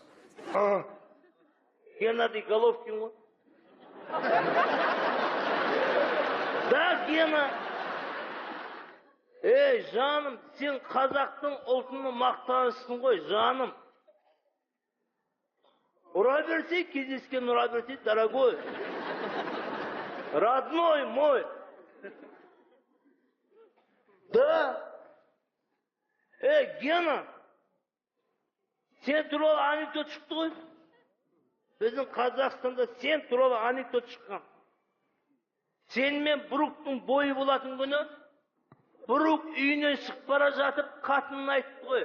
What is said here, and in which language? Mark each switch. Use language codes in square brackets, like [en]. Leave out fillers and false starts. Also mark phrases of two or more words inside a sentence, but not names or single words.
[kk] Геннадий Головкин ғой. Да, Гена. Ей, жаным, сен қазақтың ұлтының мақтанышсың ғой, жаным. Ура берсей, кездескен ура берсей, [ru] дорогой. Родной мой. Да. [kk] Ей, Гена. Сен туралы анекдот шықты ғой. Біздің Қазақстанда сен туралы анекдот шыққан. Сен мен Бруктың бойы болатын күні, Брук үйінен шығып бара жатып, қатынын айтты ғой.